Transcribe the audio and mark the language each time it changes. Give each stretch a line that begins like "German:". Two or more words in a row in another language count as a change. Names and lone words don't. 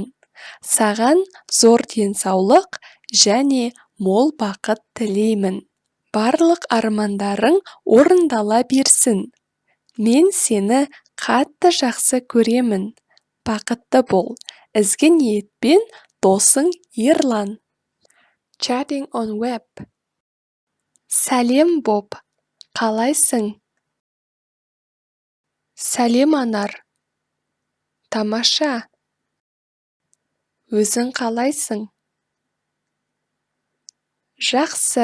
Kazakh: Саған зор денсаулық және мол бақыт тілеймін. Барлық армандарың орындала берсін. Мен сені қатты жақсы көремін. Бақытты бол. Ізгі ниетпен досың Ерлан.
English: Chatting on web.
Kazakh: Сәлем Боб, қалайсың? Сәлем Анар. Тамаша. Өзің қалайсың? Жақсы.